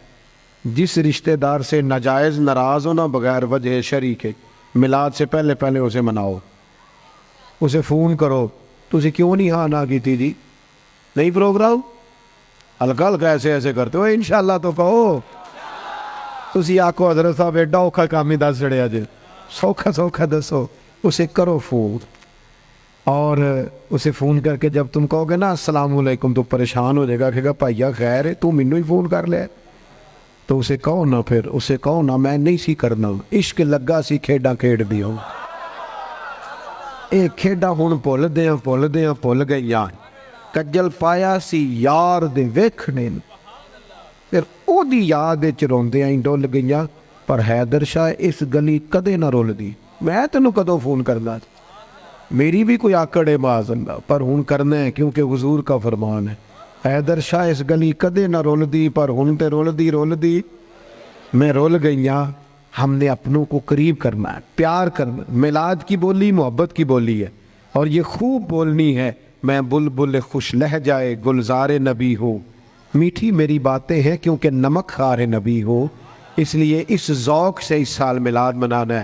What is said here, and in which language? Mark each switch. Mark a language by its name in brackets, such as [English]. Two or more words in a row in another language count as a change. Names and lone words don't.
[Urdu] جس رشتہ دار سے ناجائز ناراض ہو نا بغیر وجہ شرعی کے، میلاد سے پہلے پہلے اسے مناؤ، اسے فون کرو، تجھے کیوں نہیں ہاں نا کی تھی جی، نہیں پروگرام ہلکا ہلکا ایسے ایسے کرتے ہو، انشاءاللہ تو کہو. [Punjabi] تسی آکھو حضرت صاحب ایڈا اوکھا کم ہی دس چھڈیا جے، سوکھا سوکھا دسو, [Urdu] اسے کرو فون. اور اسے فون کر کے جب تم کہو گے نا السلام علیکم تو پریشان ہو جائے گا، کہے گا [Punjabi] بھائیا خیر ہے تو مینوں ہی فون کر لے، [Urdu] تو اسے کہو نا، پھر اسے کہو نا [Punjabi] میں نہیں سی کرنا، عشق لگا سی کھیڈاں کھیڈ دیو، اے کھیڈاں ہن بھول گئیاں، کجل پایا سی یار دے ویکھنے، پھر او دی یاد وچ روندیاں ہی ڈول گئیاں، پر حیدر شاہ اس گلی کدے نہ رولدی، میں تینوں کدوں فون کرنا، [Urdu] میری بھی کوئی آکڑ ہے [Punjabi] معاذ اللہ، پر ہن کرنا ہے [Urdu] کیونکہ حضور کا فرمان ہے۔ [Punjabi] حیدر شاہ اس گلی کدے نہ رولدی، پر ہن تے رولدی میں رول گئیاں۔ [Urdu] ہم نے اپنوں کو قریب کرنا ہے، پیار کرنا، میلاد کی بولی محبت کی بولی ہے، اور یہ خوب بولنی ہے، میں بلبل خوش لہجائے گلزار نبی ہوں، میٹھی میری باتیں ہیں کیونکہ نمک خار نبی ہو، اس لیے اس ذوق سے اس سال میلاد منانا ہے۔